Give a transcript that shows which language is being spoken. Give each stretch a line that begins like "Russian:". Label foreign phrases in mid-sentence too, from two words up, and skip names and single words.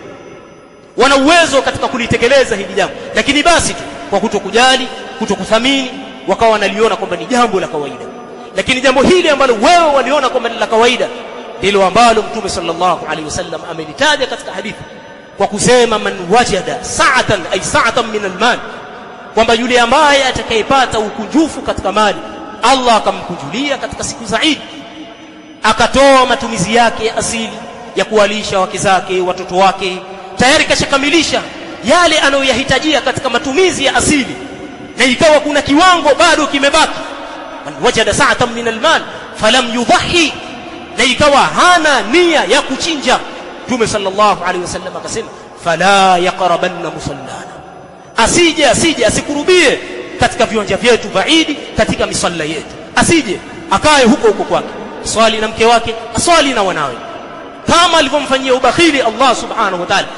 Swahili: Wana uwezo katika kulitekeleza hili jambo, lakini basi tu kwa kutokujali, kutokuthamini, wakawa wanaliona kwamba ni jambo la kawaida. Lakini jambo hili ambalo wewe waliona kwamba ni la kawaida ndilo ambalo Mtume
Arabic: صلى الله عليه وسلم
Swahili: amelitaja katika hadithi kwa kusema
Arabic: من وجد سعة أي سعة من المال,
Swahili: kwamba yule ambaye atakayepata ukunjufu katika mali Allah akamkunjulia katika siku za Eid, akatoa matumizi yake ya asili ya kuwalisha wake zake, watoto wake, tayari kashakamilisha yale anayoyahitajia katika matumizi ya asili, na ikawa kuna kiwango bado kimebaki,
Arabic: من وجد سعة من المال فلم يضح,
Swahili: na ikawa hana nia ya kuchinja, Mtume
Arabic: صلى الله عليه وسلم
Swahili: akasema
Arabic: فلا يقربن مصلانا,
Swahili: asije asikurubie katika viwanja vyetu vya Eid, katika misalla yetu, asije akae huko kwake, swali na mke wake, aswali na wanawe, kama alivyomfanyia ubakhili
Arabic: الله سبحانه وتعالى.